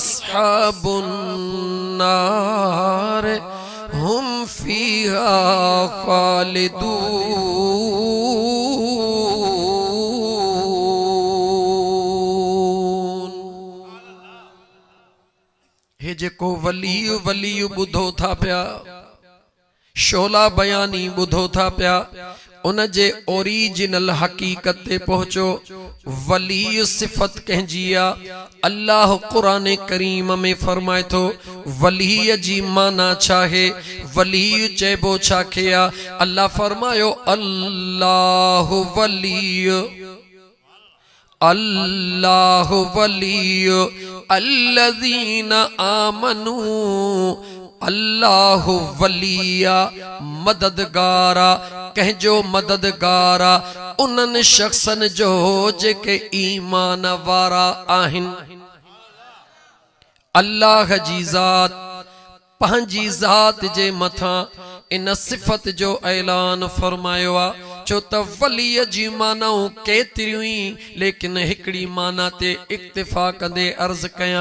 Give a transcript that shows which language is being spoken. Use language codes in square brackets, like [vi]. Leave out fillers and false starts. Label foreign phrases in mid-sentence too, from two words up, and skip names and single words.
[ar] أصحاب النار هم فيها خالدون. [sd] हे जेको वली वली बुधो था पिया, शोला बयानी बुधो था पिया, उन जे ओरिजिनल हकीकत ते पहुंचो। वली सिफत कंहिंजी आ? अल्लाह कुरान करीम में फरमाए थो वली जी माना छा है? वली चेबो छा खे आ? अल्लाह फरमायो [ar] الله ولي، الله ولي الذين آمنوا. [sd] अल्लाह वलिया मददगारा, कहजो मददगारा उन्हनि शख्सन जो जेके ईमान वारा आहिन। अल्लाह जी ज़ात पंहिंजी ज़ात जे मथां इन सिफत जो ऐलान फरमायो आ। छो त वली जी मानाऊं केतिरियूं ई, लेकिन हिकड़ी माना ते इक्तिफा कंदे अर्ज कयां।